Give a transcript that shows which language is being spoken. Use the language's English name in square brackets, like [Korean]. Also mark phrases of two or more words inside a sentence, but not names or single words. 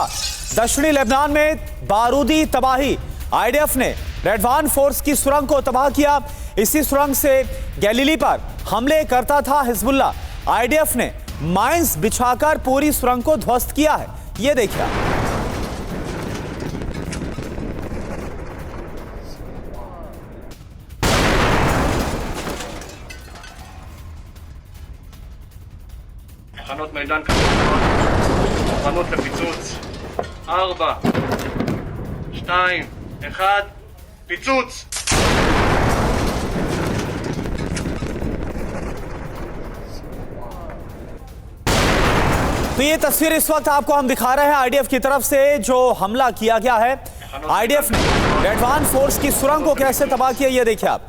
[Hindi] दक्षिणी लेबनान में बारूदी तबाही, आईडीएफ ने रेडवान फोर्स की सुरंग को तबाह किया। इसी सुरंग से गैलीली पर हमले करता था हिजबुल्लाह। आईडीएफ ने माइंस बिछाकर पूरी सुरंग को ध्वस्त किया है। ये देखिए [Hebrew] תחנות מידן כמובן, מוכנות לפיצוץ. 4, 2, 1, פיצוץ! [Hindi] तो ये तस्वीर इस वक्त आपको हम दिखा रहे हैं आईडीएफ की तरफ से जो हमला किया गया है। आईडीएफ ने रेडवान फोर्स की सुरंग को कैसे तबाह किया, ये देखिए आप।